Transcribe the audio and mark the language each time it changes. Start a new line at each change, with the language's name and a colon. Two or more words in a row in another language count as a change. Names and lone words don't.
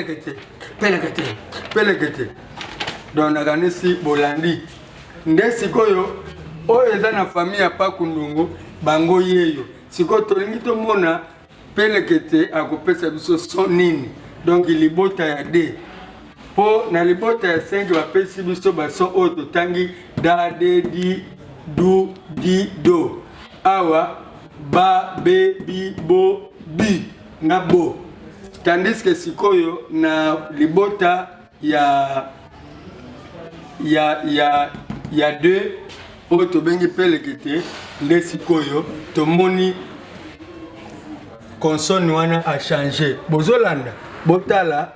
Lingala: pelekete donc nakanisi bolandi nde sikoyo oyo eza na famille ya pakundungu bango yeyo sikoyo tolingi tomona pelekete akopesa biso son nini donc libota ya D po na libota ya 5 bapesi biso bason oyo totangi da de di du di do awa ba be bi bo bi na bo
French: tandis que
Lingala: sikoyo na libota ya 2 oyo tobengi pelekete nde sikoyo tomoni consonne wana
French: a changé
Lingala: bozolanda botala